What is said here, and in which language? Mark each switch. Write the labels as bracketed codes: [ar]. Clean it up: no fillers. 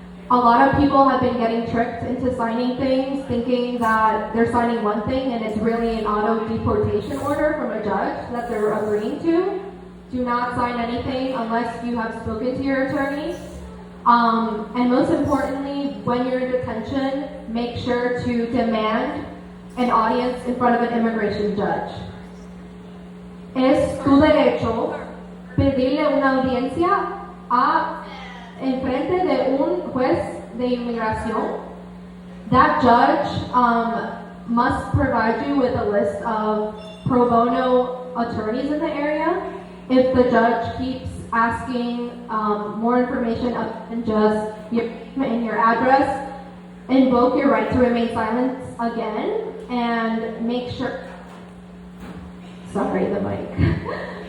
[en] A lot of people have been getting tricked into signing things, thinking that they're signing one thing and it's really an auto deportation order from a judge that they're agreeing to. Do not sign anything unless you have spoken to your attorney. And most importantly, when you're in detention, make sure to demand an audience in front of an immigration judge. [es] Es tu derecho pedirle una audiencia en frente de un juez de inmigración. [en] That judge must provide you with a list of pro bono attorneys in the area. If the judge keeps asking more information other than just your name and your address, invoke your right to remain silent again and make sure, sorry, the mic.